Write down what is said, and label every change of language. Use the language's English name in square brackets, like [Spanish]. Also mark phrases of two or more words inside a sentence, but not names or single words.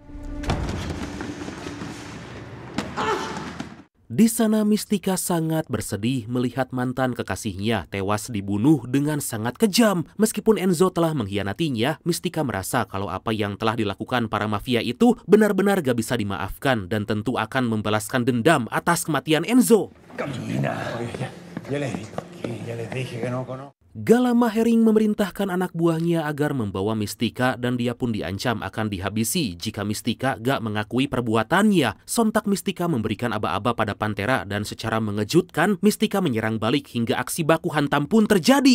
[Indonesian] Di sana Mystica sangat bersedih melihat mantan kekasihnya tewas dibunuh dengan sangat kejam. Meskipun Enzo telah mengkhianatinya, Mystica merasa kalau apa yang telah dilakukan para mafia itu benar-benar gak bisa dimaafkan dan tentu akan membalaskan dendam atas kematian Enzo. [Spanish] Ya les dije que no conozco. [Indonesian] Gak lama Herring memerintahkan anak buahnya agar membawa Mystica dan dia pun diancam akan dihabisi jika Mystica gak mengakui perbuatannya. Sontak Mystica memberikan aba-aba pada Pantera dan secara mengejutkan Mystica menyerang balik hingga aksi baku hantam pun terjadi.